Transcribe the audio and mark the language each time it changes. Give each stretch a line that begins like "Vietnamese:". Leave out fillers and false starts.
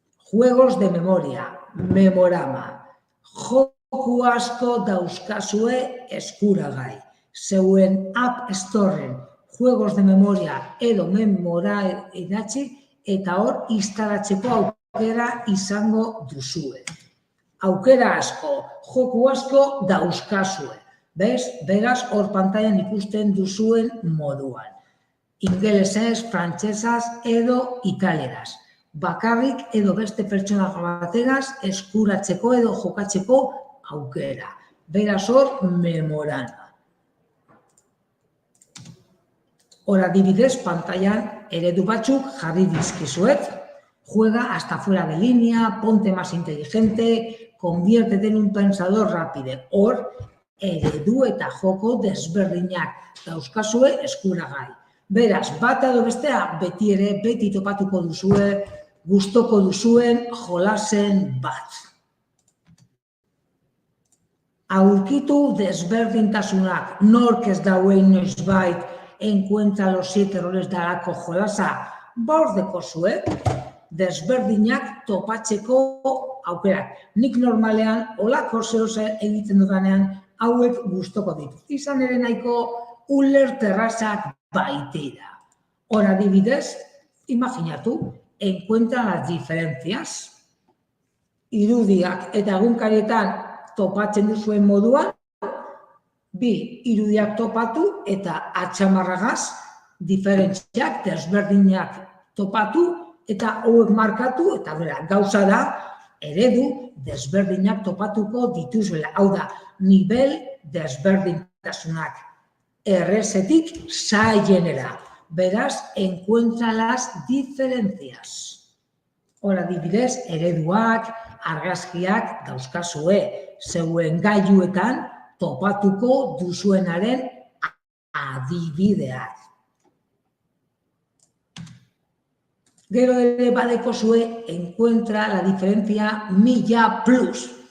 Spanish: Juegos de memoria, memorama.
Basque: Joku asko dauzkazue eskuragai. Zeuen App Storeen
Spanish: juegos de memoria
Basque: edo memora idatzi eta hor instalatzeko aukera izango duzue. Aukera asko, joku asko dauzkazue. Beraz, hor pantailan ikusten duzuen moduan. Ingelesez, frantsesaz edo italieraz. Bakarrik edo beste pertsona bategaz eskuratzeko edo jokatzeko aukera. Beraz, hor memorama. Hor adibidez, pantailan eredu batzuk jarri dizkizuet.
Spanish: Juega hasta fuera de línea, ponte más inteligente, conviértete en un pensador rápido.
Basque: Hor, eredu eta joko desberdinak dauzkazue eskuragai. Beraz, bat edo bestea beti topatuko duzue, gustoko duzuen jolasen bat. Aurkitu desberdintasunak, nork ez dauen noizbait,
Spanish: encuentra los 7 roles
Basque: dalako jolasa, dekozue, desberdinak topatzeko aukerak. Nik normalean, olako zehoze egiten dudanean, hauek gustoko ditut. Izan ere nahiko ulerterrazak baitira. Hor adibidez, imaginatu,
Spanish: encuentra las diferencias.
Basque: Irudiak eta egunkarietan topatzen duzuen moduan, bi irudiak topatu eta atxamarragaz diferentziak desberdinak topatu eta hauek markatu, eta gauza da, eredu desberdinak topatuko dituzuela. Hau da, nivel desberdintasunak. Errezetik zailenera. Beraz,
Spanish: encuentra las diferencias.
Basque: Hor adibidez, ereduak, argazkiak dauzkazue, zeuen gailuetan topatuko duzuenaren adibideak. Gero ere badeko zue,
Spanish: encuentra la diferencia
Basque: 1000+.